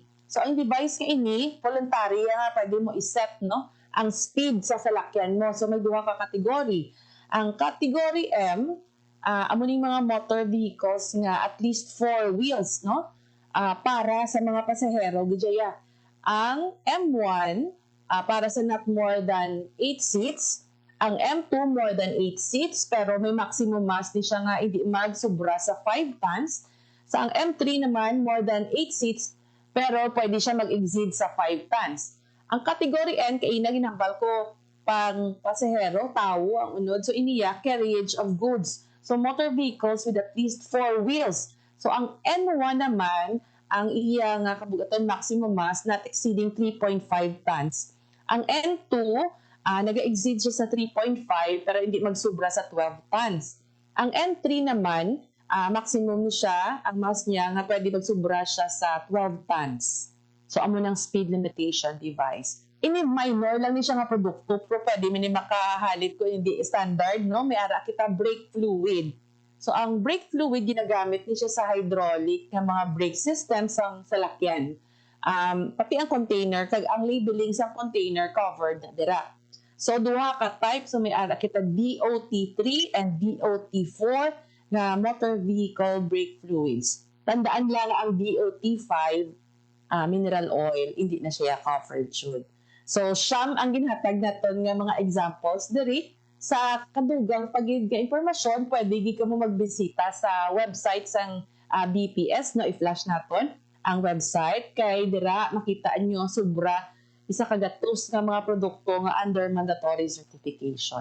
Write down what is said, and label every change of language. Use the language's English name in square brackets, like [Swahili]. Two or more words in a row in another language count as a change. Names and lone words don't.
[Hiligaynon] So ang device nga ini voluntary nga pwede mo i-set no ang speed sa salakyan mo. So may duha ka kategory. Ang category M amo ning mga [English] motor vehicles [Hiligaynon] nga [English] at least 4 wheels [Hiligaynon] no para sa mga pasahero gidya. Ang M1 para sa [English] not more than 8 seats. [Hiligaynon] Ang M2 [English] more than 8 seats [Hiligaynon] pero may [English] maximum mass [Hiligaynon] di siya nga hindi magsobra sa 5 tons. Sa ang M3 naman [English] more than 8 seats [Hiligaynon] pero pwede siya mag-exceed sa 5 tons. Ang category N kay ina ginambal ko pang pasahero, tao ang unod. So iniya [English] carriage of goods. So motor vehicles with at least 4 wheels. [Hiligaynon] So ang N1 naman ang iya nga kabugaton [English] maximum mass not exceeding 3.5 tons. [Hiligaynon] Ang N2 nag-exceed siya sa 3.5 pero hindi magsubra sa 12 tons. Ang N3 naman, maximum siya, ang mass niya nga pwede magsubra siya sa 12 tons. So, amo ng [English] speed limitation device. [Hiligaynon] Ini minor lang ni siya nga produkto, pero pwede mini makahalit ko hindi standard, no? May ara kita [English] brake fluid. [Hiligaynon] So, ang [English] brake fluid [Hiligaynon] ginagamit ni siya sa hydraulic ng mga [English] brake systems [Hiligaynon] ang salakyan. Pati ang container, kag ang labeling sa container covered na dira. So, duha ka type, so may ara kita [English] DOT3 and DOT4 na motor vehicle brake fluids. [Hiligaynon] Tandaan lang ang DOT5, [English] mineral oil, [Hiligaynon] hindi na siya [English] covered should. [Hiligaynon] So, siyam ang ginhatag naton nga mga examples diri. Sa kadugang pagiging impormasyon, pwede ka mo magbisita sa website sang BPS, no? I-flash naton ang website. Kay dira, makita nyo sobra isa kagatos nga mga produkto nga [English] under mandatory certification.